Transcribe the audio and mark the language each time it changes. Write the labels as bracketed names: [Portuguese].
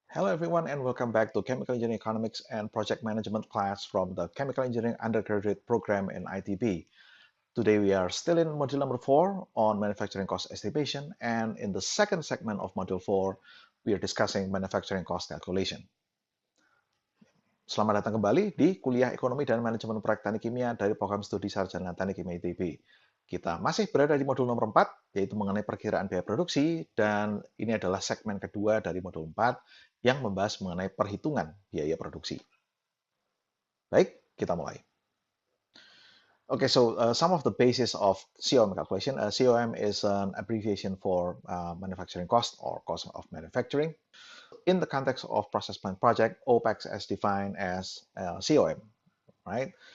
[English] everyone, and welcome back to Chemical Engineering Economics and Project Management class from the Chemical Engineering Undergraduate Program in ITB. Today we are still in module number 4 on manufacturing cost estimation, and in the second segment of module 4, we are discussing manufacturing cost calculation. [Indonesian] Selamat datang kembali di Kuliah Ekonomi dan Manajemen Proyek Teknik Kimia dari Program Studi Sarjana Teknik Kimia ITB. Kita masih berada di modul nomor 4, yaitu mengenai perkiraan biaya produksi, dan ini adalah segmen kedua dari modul 4 yang membahas mengenai perhitungan biaya produksi. Baik, kita mulai. [English] Okay, so some of the basis of COM calculation. COM is an abbreviation for manufacturing cost or cost of manufacturing. In the context of process plant project, OPEX is defined as COM, right?